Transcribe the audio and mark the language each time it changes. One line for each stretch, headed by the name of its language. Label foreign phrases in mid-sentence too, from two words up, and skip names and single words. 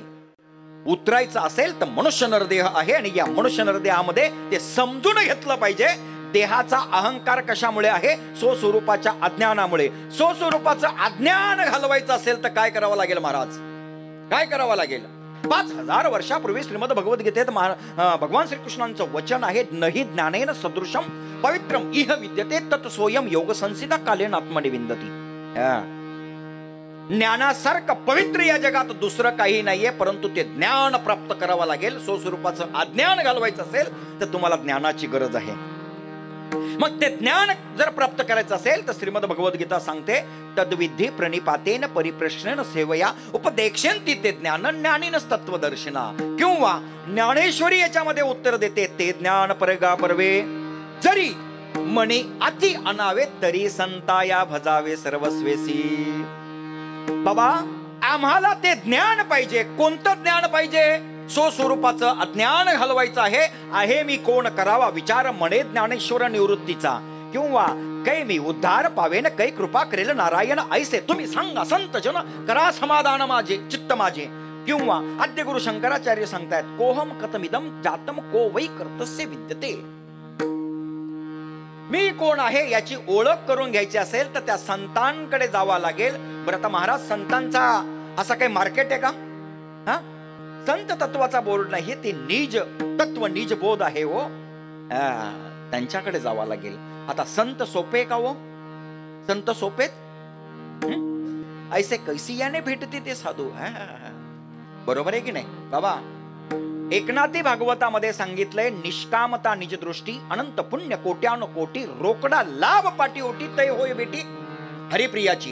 Marathi: उतरायचं असेल तर मनुष्य नरदेह आहे, आणि या मनुष्य नरदेहामध्ये ते समजून घेतलं पाहिजे. देहाचा अहंकार कशामुळे आहे? स्वस्वरूपाच्या अज्ञानामुळे. स्वस्वरूपाचं अज्ञान घालवायचं असेल तर काय करावं लागेल महाराज? काय करावं लागेल? 5000 वर्षापूर्वी श्रीमद भगवद्गीतेत भगवान श्रीकृष्णांचं वचन आहे,
Sanskrit: नही ज्ञानेन सदृशम पवित्रम इह विद्यते तत् सोयम योग संसिता कालेन आत्मनि विंदती.
Marathi: ज्ञानासारखं पवित्र या जगात दुसरं काही नाहीये, परंतु ते ज्ञान प्राप्त करावं लागेल. स्वस्वरूपाचं अज्ञान घालवायचं असेल तर तुम्हाला ज्ञानाची गरज आहे. मग ते ज्ञान जर प्राप्त करायचं असेल तर श्रीमद भगवद्गीता सांगते,
Sanskrit: तद्विधी प्रणिपातेन परिप्रश्नेन सेवया उपदेक्षन्ति ते ज्ञान ज्ञानीनस तत्वदर्शिना.
Marathi: किंवा ज्ञानेश्वरी याच्यामध्ये उत्तर देते, ते ज्ञान परगा परवे जरी मणी अति अनावे तरी संताया भजावे सर्वस्वेसी. बाबा, आम्हाला ते ज्ञान पाहिजे. कोणतं ज्ञान पाहिजे? स्वस्वरूपाचं अज्ञान घालवायचं आहे मी कोण करावा विचार म्हणे ज्ञानेश्वर निवृत्तीचा. किंवा कै मी उद्धार पावेन कै कृपा करेल नारायण ऐसे. तुम्ही सांगा संत जन करा समाधान माझे चित्त माझे. किंवा आद्य गुरु शंकराचार्य सांगतायत,
Sanskrit: कोहम कथमिदम जातम को वै कर्तस्य विद्यते.
Marathi: मी कोण आहे याची ओळख करून घ्यायची असेल तर त्या संतांकडे जावं लागेल. बरं, आता महाराज संतांचा असा काही मार्केट आहे का? हा, संत तत्वाचा बोर्ड नाही, ते निज तत्व निज बोध आहे हो. त्यांच्याकडे जावं लागेल. आता संत सोपे का हो? संत सोपेत? ऐसे कैसियाने भेटते ते साधू. बरोबर आहे की नाही बाबा? एकनाथी भागवतामध्ये सांगितलंय, निष्कामता निज दृष्टी अनंत पुण्य कोट्यान कोटी रोकडा लाभ पाठी ओटी तय होय भेटी हरिप्रियाची.